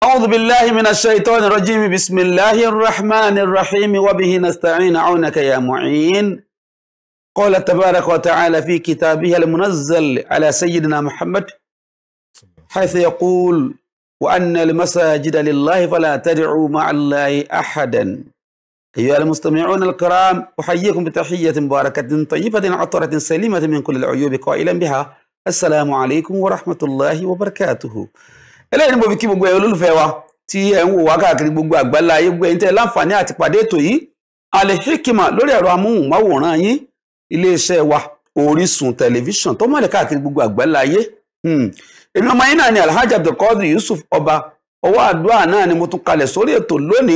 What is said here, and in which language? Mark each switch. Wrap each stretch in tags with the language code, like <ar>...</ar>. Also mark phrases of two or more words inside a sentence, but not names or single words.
<ar>أعوذ بالله من الشيطان الرجيم بسم الله الرحمن الرحيم وبه نستعين عونك يا معين قال تبارك وتعالى في كتابه المنزل على سيدنا محمد حيث يقول وأن المساجد لله فلا تدعوا مع الله أحدا أيها المستمعون الكرام أحييكم بتحية مباركة طيبة عطرة سليمة من كل العيوب قائلا بها السلام عليكم ورحمة الله وبركاته.</ar> <yo>Eléyìí ni mo fi kí gbogbo ẹ̀yin olólùfẹ́ wa tí ẹ ń wò wá káàkiri gbogbo àgbáńlá ayé gbogbo ẹ̀yin tẹ́ láǹfààní àti pàdé ètò yìí Al-Hikmat lórí ẹ̀rọ amóhùnmáwòrán yín iléeṣẹ́ wa Orísun tẹlifíṣàn tó mọ́lẹ̀ káàkiri gbogbo àgbáńlá ayé. Èmi ọmọ yín náà ni Alhaji Abdulkadir Yusuf ọba ọwọ́ àdúrà náà ni mo tún kalẹ̀ sórí ètò lónìí.</yo>